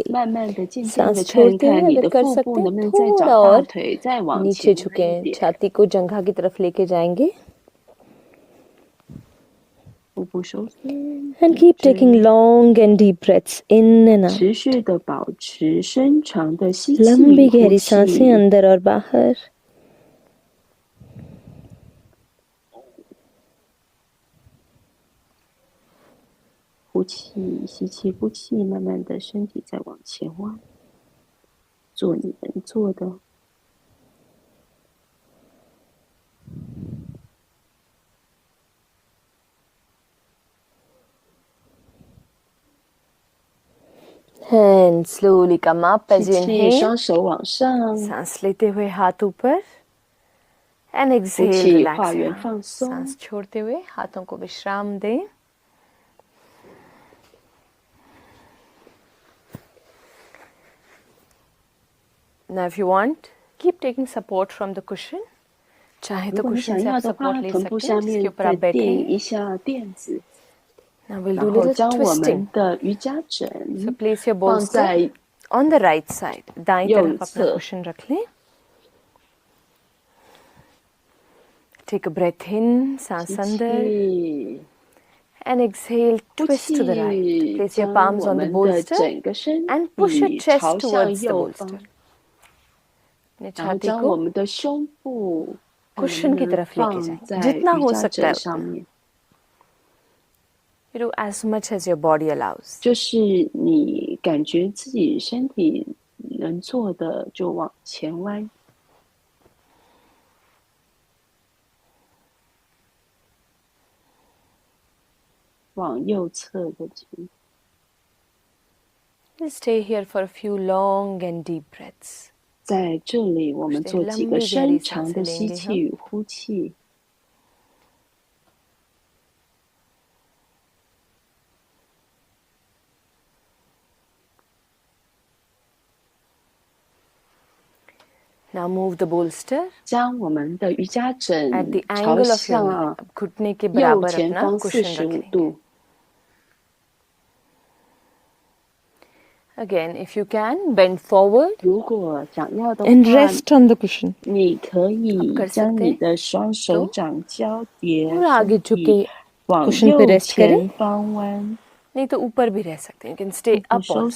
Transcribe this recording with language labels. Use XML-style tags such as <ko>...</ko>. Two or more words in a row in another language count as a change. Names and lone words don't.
<zh>慢慢的、渐渐</zh> <hi>सांस</hi> <zh>的看</zh> <hi>छोड़ते</hi> <zh>看</zh> <hi>हुए</hi> <zh>你</zh> <hi>अगर</hi> <zh>的</zh> <hi>कर</hi> <zh>腹</zh> <hi>सकते</hi> <zh>部</zh> <hi>हैं</hi> <zh>能不能再</zh> <hi>थोड़ा</hi> <zh>找大</zh> <hi>और</hi> <zh>腿再往</zh> <hi>नीचे</hi> <zh>前弯一</zh> <hi>झुकें,</hi> <zh>点，</zh> <hi>छाती को जंघा की तरफ लेके जाएंगे.</hi> <zh>腹部收缩，</zh> <en>And keep taking long and deep breaths in and out.</en> <zh>持续的保持深长的吸气</zh> <hi>लंबी</hi> <zh>与呼</zh> <hi>गहरी</hi> <zh>气。</zh> <hi>सांसें अंदर और बाहर.</hi> <zh>呼气，吸气，呼气，慢慢的身体再往前弯，做你能做的。</zh> <en>And slowly come up as</en> <zh>吸</zh> <en>you</en> <zh>气，</zh> <en>inhale.</en> <zh>双手往上，</zh> <hi>सांस लेते हुए हाथ ऊपर.</hi> <en>And</en> <zh>呼</zh> <en>exhale,</en> <zh>气，</zh> <en>relax</en> <zh>画</zh> <en>your</en> <zh>圆</zh> <en>hands.</en> <zh>放松。</zh> <hi>सांस छोड़ते हुए हाथों को विश्राम दें.</hi> <en>Now, if you want, keep taking support from the cushion.</en> <hi>चाहे</hi> <zh>如</zh> <hi>तो</hi> <zh>果你</zh> <hi>cushion</hi> <zh>想</zh> <hi>से</hi> <zh>要</zh> <hi>आप</hi> <zh>的话，</zh> <hi>support ले</hi> <zh>臀部</zh> <hi>सकते</hi> <zh>下</zh> <hi>हैं, जिसके</hi> <zh>面</zh> <hi>ऊपर</hi> <zh>再</zh> <hi>आप बैठे</hi> <zh>垫</zh> <hi>हैं.</hi> <zh>一下垫子，</zh> <en>Now we'll</en> <zh>然</zh> <en>do</en> <zh>后</zh> <en>little</en> <zh>将我</zh> <en>twisting.</en> <zh>们的瑜伽</zh> <en>So</en> <zh>枕</zh> <en>place your</en> <zh>放</zh> <en>bolster</en> <zh>在</zh> <en>on the right side.</en> <hi>दाईं</hi> <zh>右</zh> <hi>तरफ अपना</hi> <zh>侧。</zh> <hi>cushion रख लें.</hi> <en>Take a breath in,</en> <zh>吸</zh> <hi>सांस अंदर.</hi> <zh>气，</zh> <en>And exhale,</en> <zh>呼</zh> <en>twist to the right.</en> <zh>气，</zh> <en>Place your</en> <zh>将</zh> <en>palms</en> <zh>我</zh> <en>on the</en> <zh>们的</zh> <en>bolster</en> <zh>整个身</zh> <en>and push your</en> <zh>体</zh> <en>chest</en> <zh>朝向</zh> <en>towards the</en> <zh>右</zh> <en>bolster.</en> <zh>方，</zh> <hi>अपने</hi> <zh>然后</zh> <hi>छाती</hi> <zh>将我</zh> <hi>को</hi> <zh>们的胸部看能</zh> <hi>cushion</hi> <zh>不</zh> <hi>की</hi> <zh>能</zh> <hi>तरफ लेके</hi> <zh>放</zh> <hi>जाएंगे.</hi> <zh>在</zh> <hi>जितना</hi> <zh>瑜</zh> <hi>हो</hi> <zh>伽</zh> <hi>सकता है</hi> <zh>枕上</zh> <hi>उतना.</hi> <zh>面，</zh> <en>You do as much as your body allows.</en> <zh>就是你感觉自己身体能做的就往前弯。往右侧的前，</zh> <en>We'll stay here for a few long and deep breaths.</en> <zh>在这里我们做几个深长的吸气与呼气。</zh> <en>Now move the bolster</en> <zh>将我们的瑜伽枕</zh> <en>at the</en> <zh>朝</zh> <en>angle of your</en> <zh>向</zh> <en>knee.</en> <hi>अब घुटने के</hi> <zh>右</zh> <hi>बराबर</hi> <zh>前</zh> <hi>अपना</hi> <zh>方</zh> <hi>cushion</hi> <zh>45</zh> <hi>रख लेंगे.</hi> <zh>度。</zh> <en>Again, if you can, bend forward</en> <zh>如果想要的</zh> <en>And</en> <zh>话，</zh> <en>rest on the cushion.</en> <zh>你可以</zh> <hi>आप कर</hi> <zh>将</zh> <hi>सकते</hi> <zh>你</zh> <hi>हैं</hi> <zh>的双手掌交叠，</zh> <hi>और आगे</hi> <zh>身体</zh> <hi>झुके</hi> <zh>往</zh> <hi>cushion पे</hi> <zh>右</zh> <hi>rest करें.</hi> <zh>前方弯。</zh> <hi>नहीं तो ऊपर भी रह सकते हैं.</hi> <en>You can stay</en> <zh>腹部</zh> <en>up</en> <zh>收</zh> <en>also.</en>